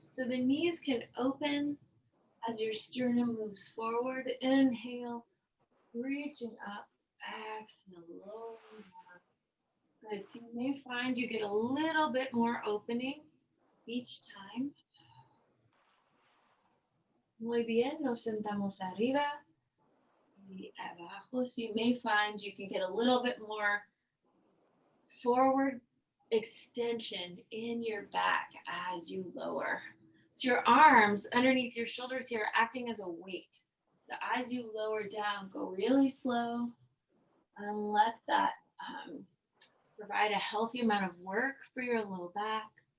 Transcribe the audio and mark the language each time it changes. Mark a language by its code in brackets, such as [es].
[en] So the knees can open as your sternum moves forward. Inhale, reaching up. Exhale, lower down. Good. So you may find you get a little bit more opening each time. [es] Muy bien. Nos sentamos arriba y abajo. [en] So you may find you can get a little bit more forward extension in your back as you lower. So your arms underneath your shoulders here are acting as a weight. So as you lower down, go really slow and let that provide a healthy amount of work for your low back.